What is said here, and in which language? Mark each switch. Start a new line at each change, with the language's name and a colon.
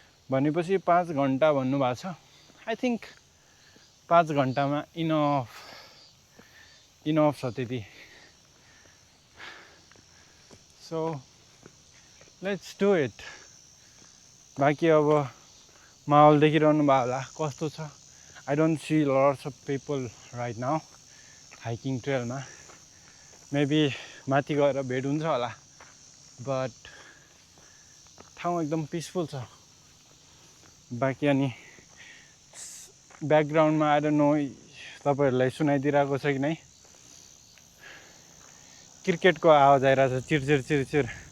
Nepali: भनेपछि 5 घन्टा भन्नुभएको छ।
English: I think
Nepali: 5 घन्टामा इनफ छ त्यति।
English: So let's do it.
Nepali: बाँकी अब माहौल देखिरहनु भयो होला कस्तो छ।
English: I don't see lots of people right now hiking ट्रेलमा।
Nepali: Maybe माथि गएर भेट हुन्छ होला, बट ठाउँ एकदम पिसफुल छ। बाँकी अनि ब्याकग्राउन्डमा
English: I don't know
Nepali: तपाईँहरूलाई सुनाइदिरहेको छ कि नै, क्रिकेटको आवाज आइरहेको छ चिरचिर चिरचिर।